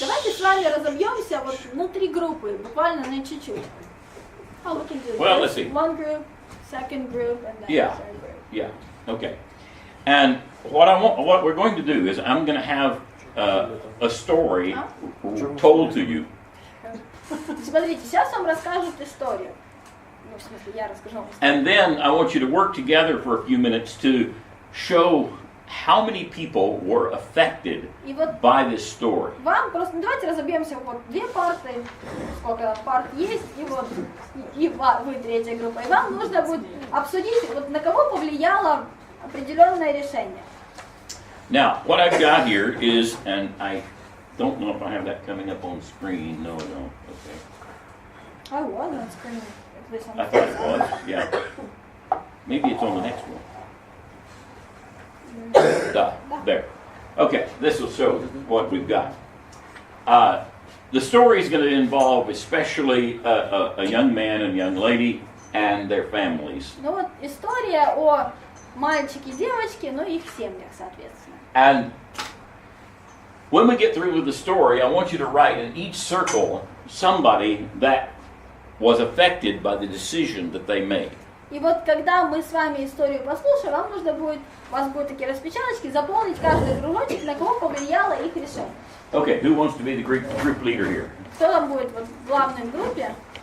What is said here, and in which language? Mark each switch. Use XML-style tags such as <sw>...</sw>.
<ru>Давайте с вами разобьемся вот на 3 группы, буквально на чуть-чуть.</ru> <en>Oh, we can do Well, this. let's see. One group, second group, and then Yeah. third group. Yeah, okay. And what we're going to do is I'm going to have a story told to you.</en> <ru>Смотрите, сейчас вам расскажут историю. Ну, в смысле, я расскажу вам историю.</ru> <en>And then I want you to work together for a few minutes to show how many people were affected by this story.</en> <ru>Вам просто, ну, давайте разобьемся, вот две парты, сколько там парт есть, и вот и вы третья группа. И вам нужно будет обсудить, вот на кого повлияло определенное решение.</ru> <en>Now, what I've got here is, and I don't know if I have that coming up on screen. No, I don't. Okay. I was on screen. I thought it was, yeah. Maybe it's on the next one. There. Okay, this will show what we've got. The story is going to involve especially a young man and young lady and their families.</en> <ru>Ну вот история о мальчике и девочке, ну и их семьях, соответственно.</ru> <en>And when we get through with the story, I want you to write in each circle somebody that was affected by the decision that they made.</en> <ru>И вот когда мы с вами историю послушаем, вам нужно будет, у вас будут такие распечаточки, заполнить каждый кружочек, на кого повлияло их решение.</ru> <en>Okay, who wants to be the group leader here?</en> <ru>Кто там будет вот в главной группе?</ru>